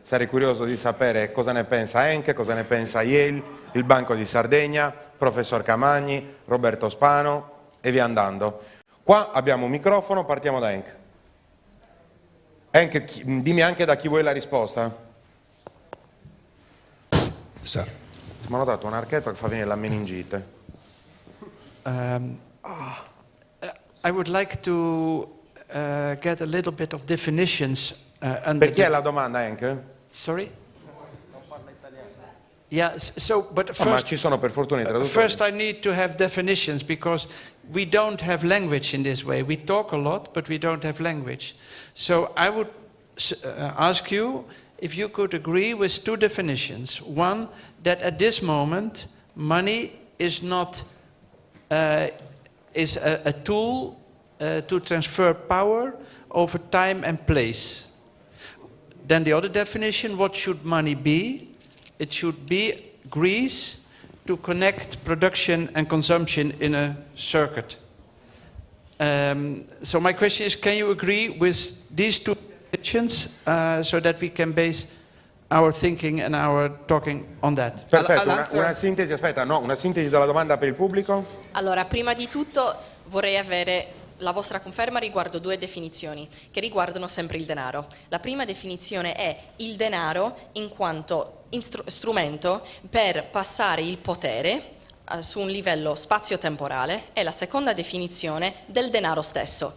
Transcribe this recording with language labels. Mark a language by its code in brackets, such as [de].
[it] Sarei curioso di sapere cosa ne pensa Henk, cosa ne pensa Yale, il Banco di Sardegna, professor Camagni, Roberto Spano e via andando. Qua abbiamo un microfono, partiamo da Henk. Henk, dimmi anche da chi vuoi la risposta. [en] Sir. [it] Mi hanno dato un archetto che fa venire la meningite. [en] I would like to get a little bit of definitions under [it] Per chi è la domanda, Henk? [en] Sorry? Yeah, so, but [it] Ma [en] first, [it] ci sono per fortuna i traduttori. [en] first I need to have definitions because we don't have language in this way. We talk a lot, but we don't have language. So I would ask you if you could agree with two definitions. One, that at this moment, money is not is a tool to transfer power over time and place. Then the other definition, what should money be? It should be grease to connect production and consumption in a circuit. So my question is, can you agree with these two definitions so that we can base our thinking and our talking on that? [it] Perfetto, una sintesi, aspetta, no, una sintesi della domanda per il pubblico? Allora, prima di tutto vorrei avere la vostra conferma riguardo due definizioni che riguardano sempre il denaro. La prima definizione è il denaro in quanto strumento per passare il potere su un livello spazio-temporale e la seconda definizione del denaro stesso.